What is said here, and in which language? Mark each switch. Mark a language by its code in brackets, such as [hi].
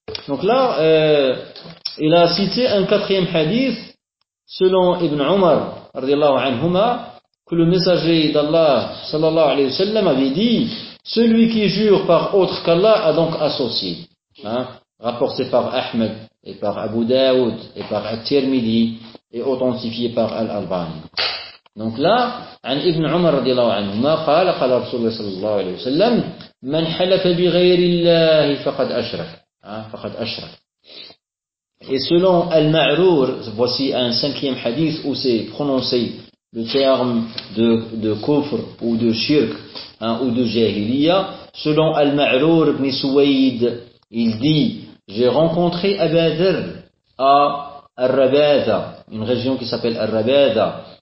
[fr] Donc là, il a cité un quatrième hadith selon Ibn Umar, radiallahu anhuma, que le messager d'Allah, sallallahu alayhi wa sallam, avait dit, celui qui jure par autre qu'Allah a donc associé. Hein, rapporté par Ahmed, et par Abu Daoud, et par At-Tirmidhi, et authentifié par Al-Albani. Donc là, [ar] عن ابن عمر رضي الله عنهما قال قال رسول الله صلى الله عليه وسلم من حلف بغير الله فقد أشرك فقد أشرك. [fr] Et selon Al-Ma'rur, voici un cinquième hadith où c'est prononcé le terme de kufr ou de shirk, hein, ou de jahiliya. Selon Al-Ma'rur ibn Suwayd, il dit, j'ai rencontré Aba Dhir à Al-Rabada, une région qui s'appelle Al-Rabada.